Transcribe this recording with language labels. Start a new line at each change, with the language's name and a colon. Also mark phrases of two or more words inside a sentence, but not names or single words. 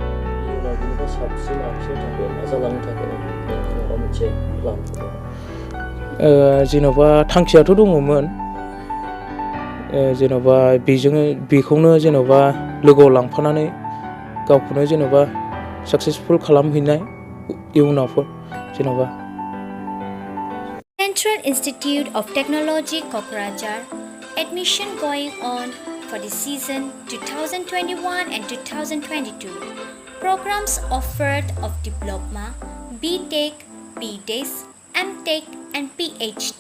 Bodo: जेन'बा थांखियाथ' दङमोन, जेन'बा बेखौनो जेन'बा लोगोआव लांफानानै गावखौनो जेन'बा साक्सेसफुल खालामहैनाय इयुनावफोर जेन'बा।
English: Central Institute of Technology Kokrajhar admission going on for the season 2021 and 2022. Programs offered of Diploma, B.Tech, B.Des, M.Tech and PhD.